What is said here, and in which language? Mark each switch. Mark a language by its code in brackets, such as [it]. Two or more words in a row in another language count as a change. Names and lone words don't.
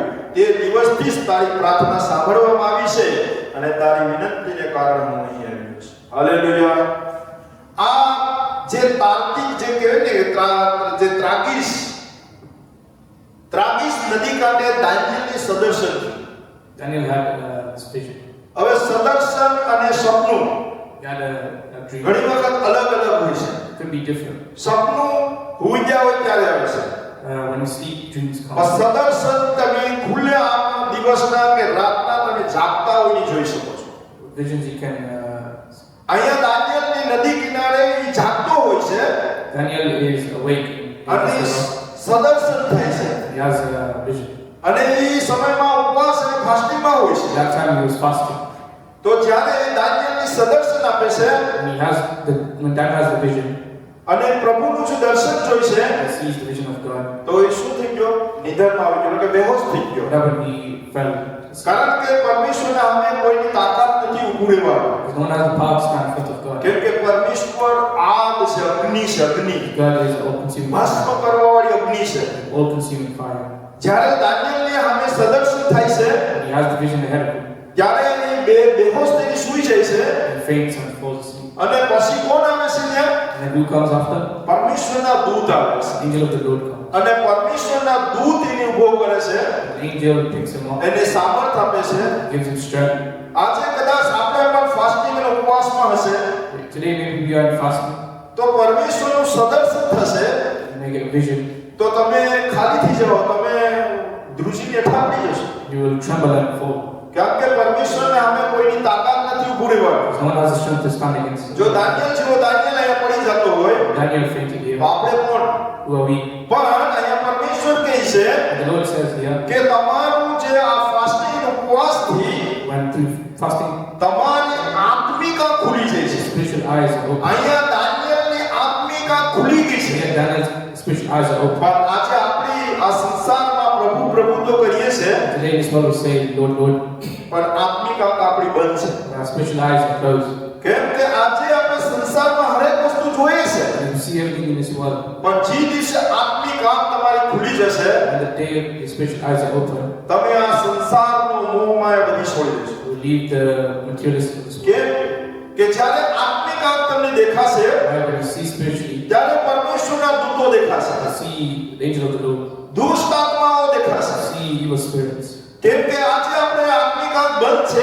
[gu] તે દિવસથી જ તારી પ્રાર્થના સાંભળવામાં આવી છે અને તારી વિનંતીને કારણે હું અહીં આવ્યો છું. હાલેલુયા. આ જે તાર્કિક જે કહેવાય ને જે ત્રાગીસ નદી કાંઠે દાનિયેલની સદર્શન. [en] Daniel had this vision. [gu] હવે સદર્શન અને સપનું [en] He had a dream. [gu] ઘણી વખત અલગ હોય છે. [en] It could be different. [gu] સપનું હોઈ ગયા હોય ત્યારે આવે છે. [en] When you sleep, dreams come. [gu] સદર્શન તમે ખુલ્લા દિવસના કે રાતના તમે જાગતા હોઈને જોઈ શકો છો. [en] Visions you can. [gu] અહીંયા દાનિયેલની નદી કિનારે ઈ જાગતો હોય છે. [en] Daniel is awake. [gu] અને સદર્શન થાય છે. [en] He has a vision. [gu] અને ઈ સમયમાં ઉપવાસ અને ફાસ્ટિંગમાં હોય છે. [en] That time he was fasting. [gu] તો જ્યારે દાનિયેલની સદર્શન આપે છે [en] when Daniel has the vision, [gu] અને પ્રભુનું જે દર્શન જોઈ છે, [en] he sees the vision of God. [gu] તો એ શું થઈ ગયો? નિંદ્રામાં આવી ગયો કે બેહોશ થઈ ગયો. [en] Whatever he fell. [gu] કારણ કે પરમેશ્વરના સામે કોઈની તાકાત નથી ઊભું રહેવાનું. [en] Because no one has the power to stand in front of God. [gu] કેમ કે પરમેશ્વર આગ છે, અગ્નિ છે, અગ્નિ. [en] God is all-consuming [gu] ભસ્મ [en] fire. [gu] કરવાવાળી અગ્નિ છે. [en] All-consuming fire. [gu] જ્યારે દાનિયેલને સામે સદર્શન થાય છે, [en] And he has the vision ahead of him. [gu] ત્યારે એ બેહોશ થઈને સૂઈ જાય છે. [en] He faints and falls asleep. [gu] અને પછી કોણ આવે છે ત્યાં? [en] And then who comes after? [gu] પરમેશ્વરના દૂત આવે છે. [en] The angel of the Lord comes. [gu] અને પરમેશ્વરના દૂત એને ઊભો કરે છે, [en] The angel picks him up, [gu] એને સામર્થ આપે છે. [en] gives him strength. [gu] આજે કદાચ આપણે પણ ફાસ્ટિંગ અને ઉપવાસમાં હશે [en] Today maybe we are fasting. [gu] તો પરમેશ્વરનું સદર્શન થશે [en] You may get a vision. [gu] તો તમે ખાલી થઈ જાઓ, તમે ધ્રુજીને હેઠા પડી જશો. [en] You will tremble and fall. [gu] કેમ કે પરમેશ્વરને સામે કોઈની તાકાત નથી ઊભું રહેવાનું. [en] Because no one has the strength to stand against him. [gu] જો દાનિયેલ જેવો દાનિયેલ અહીંયા પડી જતો હોય [en] Daniel fainted here. [gu] તો આપણે કોણ? [en] Who are we? [gu] પણ અહીંયા પરમેશ્વર કહે છે [en] And the Lord says here, [gu] કે તમારું જે આ ફાસ્ટિંગ ઉપવાસથી [en] when through fasting, [gu] તમારી આત્મિક આંખ ખુલી જાય છે. [en] spiritual eyes are open. [gu] અહીંયા દાનિયેલની આત્મિક આંખ ખુલી ગઈ છે. [en] Here Daniel's spiritual eyes are open. [gu] પણ આજે આપણી આ સંસારમાં પ્રભુ પ્રભુ તો કરીએ છે, [en] Today in this world we say, Lord, Lord, [gu] પણ આત્મિક આંખ આપણી બંધ છે. [en] and our spiritual eyes are closed. [gu] કેમ કે આજે આપણે સંસારમાં હરેક વસ્તુ જોઈએ છે, [en] And you see everything in this world. [gu] પણ જે દિવસે આત્મિક આંખ તમારી ખુલી જશે, [en] And the day your spiritual eyes are open, [gu] તમે આ સંસારનો મોહમાં એ બધી છોડી દેશો. [en] you will leave the materialism of this world. [gu] કેમ કે જ્યારે આત્મિક આંખ તમને દેખાશે [en] Right? When you see spiritually, [gu] ત્યારે પરમેશ્વરના દૂતો દેખાશે, [en] you see the angel of the Lord, [gu] દુષ્ટ આત્માઓ દેખાશે. [en] you see evil spirits. [gu] કેમ કે આજે આપણે આત્મિક આંખ બંધ છે,